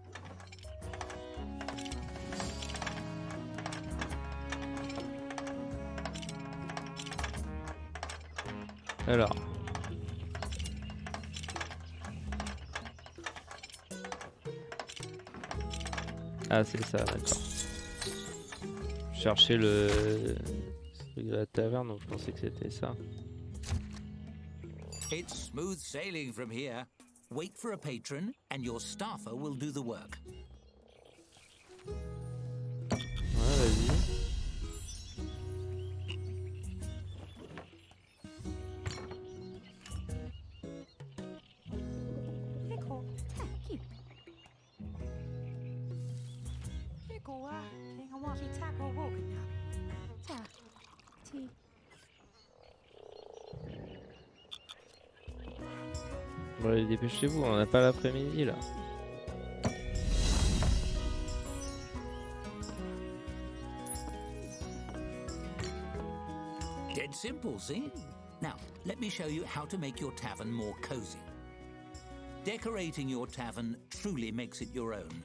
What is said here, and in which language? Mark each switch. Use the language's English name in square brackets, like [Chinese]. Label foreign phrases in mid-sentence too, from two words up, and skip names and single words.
[French] Alors. Ah c'est ça, d'accord. Je cherchais le truc de la taverne, donc je pensais que c'était ça. [English] It's smooth sailing from here. Wait for a patron and your staffer will do the work. [French] Ouais, vas-y. Hiko. Ta. Ki. Hiko wa. Kenga wa ki tako wokanya. Ta. Ti. Bon allez, dépêchez-vous, on n'a pas l'après-midi là. [English] Dead simple, see? Now, let me show you how to make your tavern more cozy. Decorating your tavern truly makes it your own.